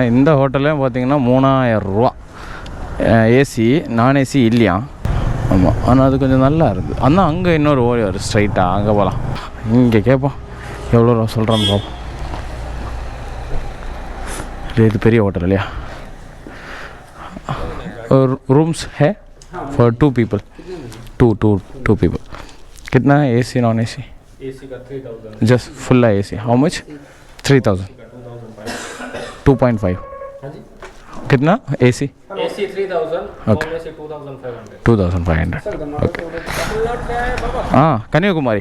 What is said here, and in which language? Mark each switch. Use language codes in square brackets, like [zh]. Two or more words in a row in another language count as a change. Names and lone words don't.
[ta] இந்த ஹோட்டல்லையும் பார்த்தீங்கன்னா 3000 ரூபா. [en] AC non AC [ta] இல்லையா. ஆமாம், ஆனால் அது கொஞ்சம் நல்லா இருக்குது. ஆனால் அங்கே இன்னொரு ஓடி வரும் ஸ்ட்ரைட்டாக, அங்கே போகலாம். இங்கே கேட்போம் எவ்வளோ ரூபா சொல்கிறோன்னு பார்ப்போம். இது பெரிய ஹோட்டல் இல்லையா. [en] रूम्स है for 2 people. two people. [hi] कितना [en] AC non AC? एसी का 3000. just full AC. how much? 3000. [hi] 2.5. कितना एसी? [en] एसी 3000. non AC 2500. ओके. [hi] हाँ, कन्याकुमारी.